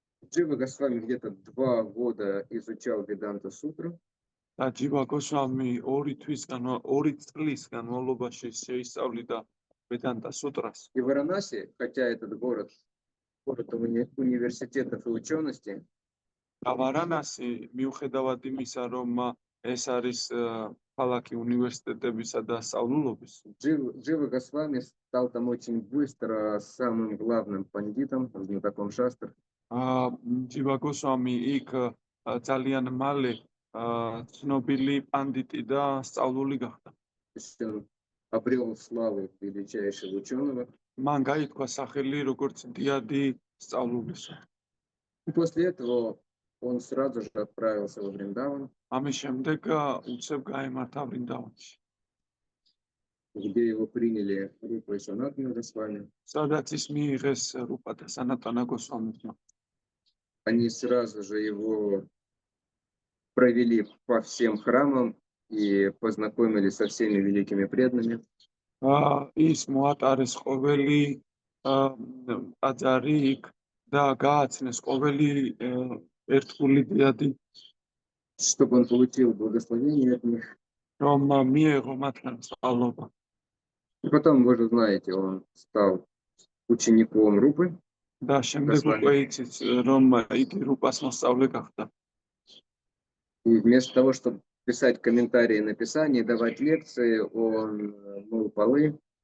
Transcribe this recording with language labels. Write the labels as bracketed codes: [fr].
[ru] Джива Госвами где-то 2 года изучал Веданта сутру. [ka] და ჯივა გოსვამი 2 წლის განმავლობაში შეისწავლიდა веданта сутрас. [ru] И Варанаси, хотя этот город университетов и учености, [ka] და ვარანასი მიუხედავად იმისა, რომ ეს არის ქალაქი უნივერსიტეტებისა და სწავლულობის, [ru] Джива Госвами стал там очень быстро самым главным пандитом, знатоком шастр. [ka] ჯივა გოსვამი იქ ძალიან მალე ცნობილი პანდიტი და სწავლული гахта. [ru] Он обрел славу величайшего ученого. [ka] მან გაითქვა სახელი როგორც დიადი სწავლულისა. [ru] И после этого он сразу же отправился во Вриндаван. [ka] ამის შემდეგ უცებ გაემართა ვრინდავანში. [ru] где его приняли Рупа и Санатана Госвами. [ka] სადაც ის მიიღეს რუპა და სანატანა გოსვამისმა. [ru] Они сразу же его провели по всем храмам и познакомили со всеми великими преданными. [ka] ის მოატარეს ყოველი ტაძარი იქ და გააცნეს ყოველი ერთგული დიადი, [ru] Чтобы он получил благословение от них. [ka] რომ მიეღო მათგან სწავლობა. [ru] И потом, вы же знаете, он стал учеником Рупы. [ka] და შემდეგ უკვე იცით, რომ იგი რუპას მოსწავლე გახდა. [ru] И вместо того, чтобы писать комментарии на Писание, давать лекции, он мыл полы.